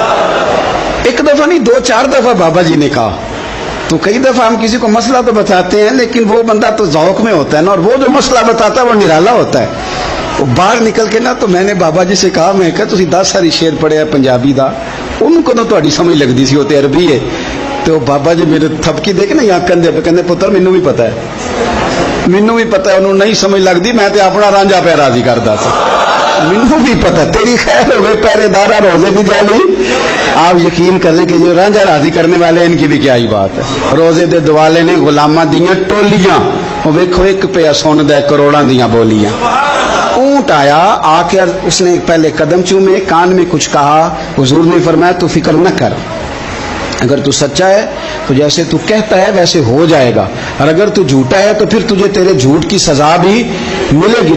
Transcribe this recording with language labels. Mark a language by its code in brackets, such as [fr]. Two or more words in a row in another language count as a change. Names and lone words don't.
[ur] ایک دفعہ نہیں، 2-4 دفعہ بابا جی نے کہا. تو کئی دفعہ ہم کسی کو مسئلہ تو بتاتے ہیں، لیکن وہ بندہ تو ذوق میں ہوتا ہے نا، اور وہ جو مسئلہ بتاتا ہے وہ نرالا ہوتا ہے. وہ باہر نکل کے نا، تو میں نے بابا جی سے کہا، [pa] میں کہا تسی 10 ساری شعر پڑھے ہیں پنجابی دا، ان کو تو تہاڈی سمجھ لگدی سی، وہ تے عربی ہے. [ur] تو بابا جی میرے تھپکی دیکھ نا یہاں کندھے پہ، [pa] کہندے پتر مینوں بھی پتہ ہے، مینوں بھی پتہ ہے. انہوں نہیں سمجھ لگدی، میں تے اپنا رانجھا پہ راضی کردا سی. مینوں بھی پتہ، تیری خیر ہوئے پہرے دارا، روزے دی جالی. [ur] آپ یقین کریں کہ جو رانجھا راضی کرنے والے، ان کی بھی کیا ہی بات ہے. [pa] روزے دے دوالے نے غلاماں دیاں ٹولیاں، وہ ویکھو ایک پہ سن دے کروڑاں دیاں بولیاں. [ur] اونٹ آیا، آ کے اس نے پہلے قدم چومے، کان میں کچھ کہا. حضور نے فرمایا تو فکر نہ کر، اگر تو سچا ہے تو جیسے تو کہتا ہے ویسے ہو جائے گا، اور اگر تو جھوٹا ہے تو پھر تجھے تیرے جھوٹ کی سزا بھی ملے گی.